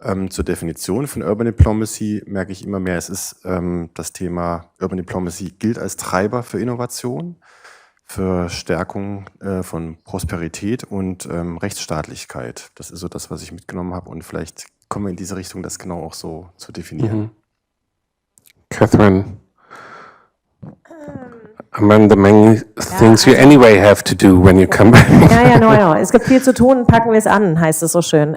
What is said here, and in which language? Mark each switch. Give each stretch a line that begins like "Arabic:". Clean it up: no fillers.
German: Zur Definition von Urban Diplomacy merke ich immer mehr, es ist das Thema Urban Diplomacy gilt als Treiber für Innovation, für Stärkung von Prosperität und Rechtsstaatlichkeit. Das ist so das, was ich mitgenommen habe und vielleicht kommen wir in diese Richtung, das genau auch so zu definieren. Mhm.
English: Catherine, among the many things you anyway have to do when you come back.
German: Ja, no. Es gibt viel zu tun, packen wir es an, heißt es so schön.